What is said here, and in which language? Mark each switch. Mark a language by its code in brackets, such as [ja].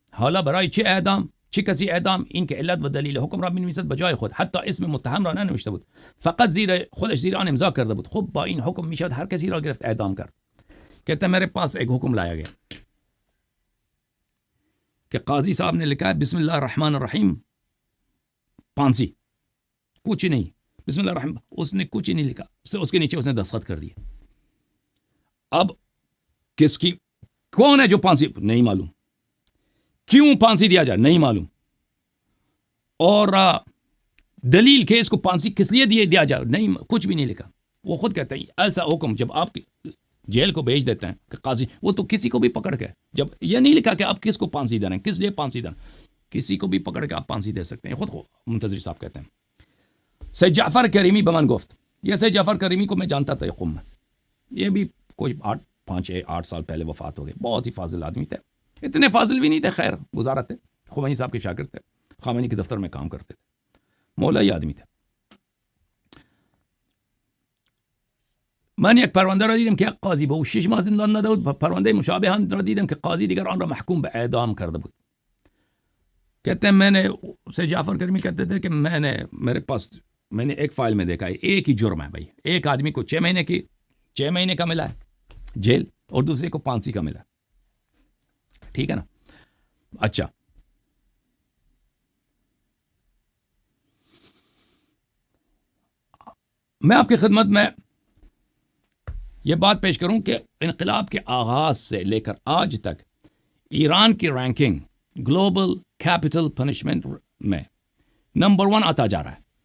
[fa] حالا برای چه اعدام؟ چه کسی اعدام؟ این که علت و دلیل حکم را می‌نویسد به جای خود, حتی اسم متهم را ننوشته بود, فقط خودش زیر آن امضا کرده بود. خب با این حکم میشد هر کسی را گرفت اعدام کرد. [ur] کہتے ہیں میرے پاس ایک حکم لایا گیا کہ قاضی صاحب نے لکھا ہے [ar] بسم اللہ الرحمن الرحیم, [ur] پھانسی, کچھ نہیں, بسم اللہ الرحمن, اس نے کچھ نہیں لکھا, اس کے نیچے اس نے دستخط کر دیے. اب کس کی کون ہے جو پھانسی, نہیں معلوم, کیوں پھانسی دیا جائے نہیں معلوم, اور دلیل کہ اس کو پھانسی کس لیے دیا جائے، نہیں، کچھ بھی نہیں لکھا. وہ خود کہتے ہیں ایسا حکم جب آپ جیل کو بھیج دیتے ہیں کہ قاضی، وہ تو کسی کو بھی پکڑ کے، جب یہ نہیں لکھا کہ آپ کس کو پھانسی دے رہے ہیں، کس لیے پھانسی دے رہے ہیں، کسی کو بھی پکڑ کے آپ پھانسی دے سکتے ہیں. خود منتظر صاحب کہتے ہیں. [fa] سید جعفر کریمی بمن گفت، [ur] یہ سید جعفر کریمی کو میں جانتا تھا قم میں، یہ بھی کوئی 5-8 سال پہلے وفات ہو گئے. بہت ہی فاضل آدمی تھے، اتنے فاضل بھی نہیں تھے، خیر گزارا تھے، خمینی صاحب کے شاگرد تھے، خامنی کے دفتر میں کام کرتے تھے، مولائی آدمی تھے. [fa] من یک پرونده را دیدم که یک قاضی به او 6 ماه زندان داده بود. پرونده مشابه هم را دیدم که قاضی دیگر آن را محکوم به اعدام کرده بود. [ur] کہتے ہیں میں نے، سید جعفر کریمی کہتے تھے کہ میں نے ایک فائل میں دیکھا ہے، ایک ہی جرم ہے بھائی، ایک آدمی کو 6 مہینے کا ملا ہے جیل اور دوسرے کو پھانسی کا ملا. ٹھیک ہے نا. اچھا، میں آپ کی خدمت میں یہ بات پیش کروں کہ انقلاب کے آغاز سے لے کر آج تک ایران کی رینکنگ گلوبل کیپٹل پنشمنٹ میں نمبر 1 آتا جا رہا ہے.